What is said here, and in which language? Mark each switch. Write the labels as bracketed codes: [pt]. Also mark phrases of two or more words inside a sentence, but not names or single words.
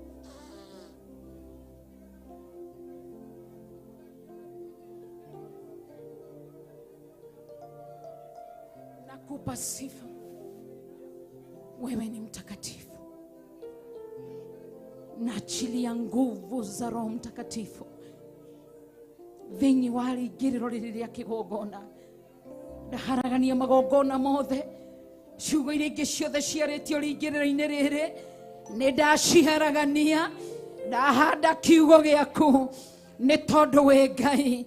[sw] Nakupa sifa, wewe ni mtakatifu. Naachilia nguvu za Roho Mtakatifu [ki] thĩinĩ wa rĩingĩrĩro rĩrĩ rĩa kĩgongona. Ndaharagania magongona mothe, ciugo iria ingĩ ciothe ciarĩtio rĩingĩrĩro-inĩ rĩrĩ, nĩndaciharagania. Ndahanda kiugo gĩaku nĩ tondũ wĩ Ngai.